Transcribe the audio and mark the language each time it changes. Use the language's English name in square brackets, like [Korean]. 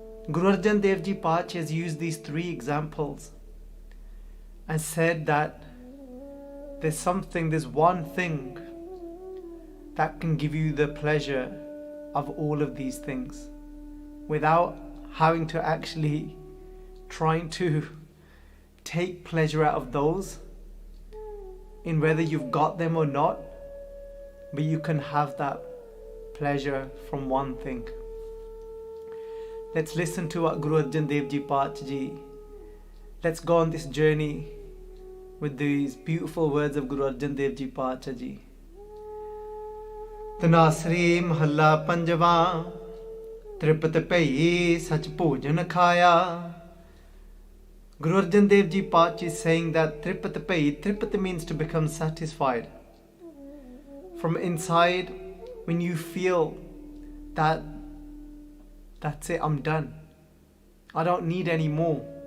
[English] Guru Arjan Dev Ji Paatshah has used these three examples and said that there's one thing that can give you the pleasure of all of these things without having to actually trying to take pleasure out of those, in whether you've got them or not, but you can have that pleasure from one thing. Let's listen to what Guru Arjan Dev Ji Paatshah Ji, let's go on this journey with these beautiful words of Guru Arjan Dev Ji Paatshah Ji. [Punjabi] Dhanaasaree mahalla panjava, ਤ੍ਰਿਪਤ ਭਈ ਸਚ ਭੋਜਨ ਖਾਇਆ. [English] Guru Arjan Dev Ji Paatshah is saying that Tripat Pai, Tripat means to become satisfied. From inside, when you feel that that's it, I'm done, I don't need any more.